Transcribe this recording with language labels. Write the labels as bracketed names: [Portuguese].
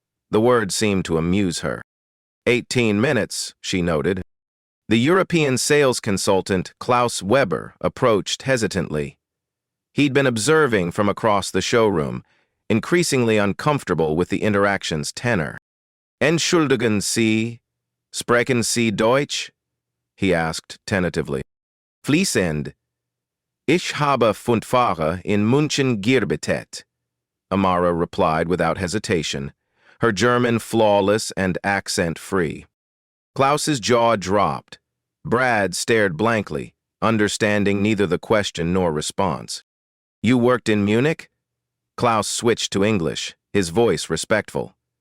[English] The word seemed to amuse her. 18 minutes, she noted. The European sales consultant, Klaus Weber, approached hesitantly. He'd been observing from across the showroom, increasingly uncomfortable with the interaction's tenor. [German] Entschuldigen Sie, sprechen Sie Deutsch? [English] He asked tentatively. [German] Fließend. Ich habe 5 Jahre in München gearbeitet. [English] Amara replied without hesitation, her German flawless and accent-free. Klaus's jaw dropped. Brad stared blankly, understanding neither the question nor response. You worked in Munich? Klaus switched to English, his voice respectful.